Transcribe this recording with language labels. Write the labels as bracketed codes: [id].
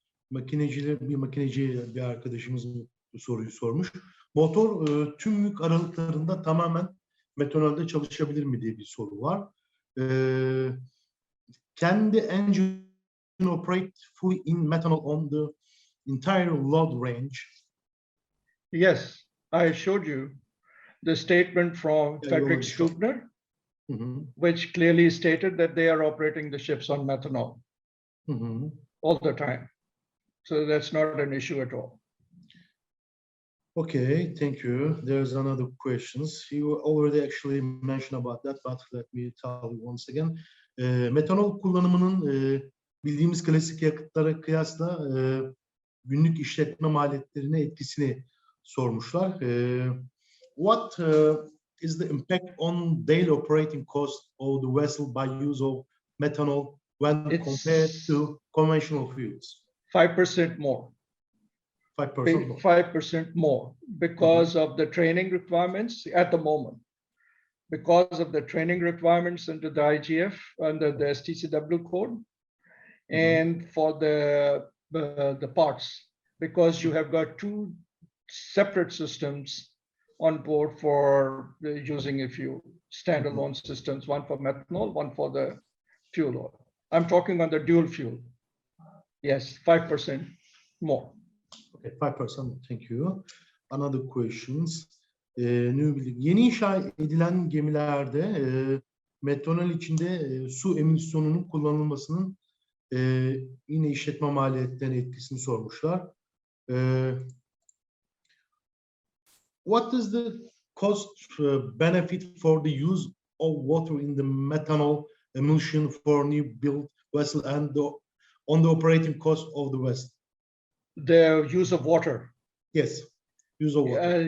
[tr] Makineci bir arkadaşımız bu soruyu sormuş. Motor tüm yük aralıklarında tamamen metanolde çalışabilir mi diye bir soru var. [en] Can the engine operate fully in methanol on the entire load range? Yes, I showed you the statement from Frederick Stubner, which clearly stated that they are operating the ships on methanol all the time. So that's not an issue at all. Okay, thank you. There's another questions. You already actually mentioned about that, but let me tell you once again. [tr] Metanol kullanımının bildiğimiz klasik yakıtlara kıyasla günlük işletme maliyetlerine etkisini sormuşlar. [en] What is the impact on daily operating cost of the vessel by use of methanol when compared to conventional fuels? 5% more. 5% more. 5% more because of the training requirements at the moment. Because of the training requirements under the IGF, under the STCW code, and for the parts, because you have got two separate systems on board for using a few standalone systems, one for methanol, one for the fuel oil. I'm talking on the dual fuel. Yes, 5% more. Okay, 5%. Thank you. Another questions. [tr] Yeni inşa edilen gemilerde metanol içinde su emisyonunun kullanılmasının yine işletme maliyetlerine etkisini sormuşlar. [en] What is the cost benefit for the use of water in the methanol emulsion for new built vessel and on the operating cost of the vessel? The use of water. Yes, use of water.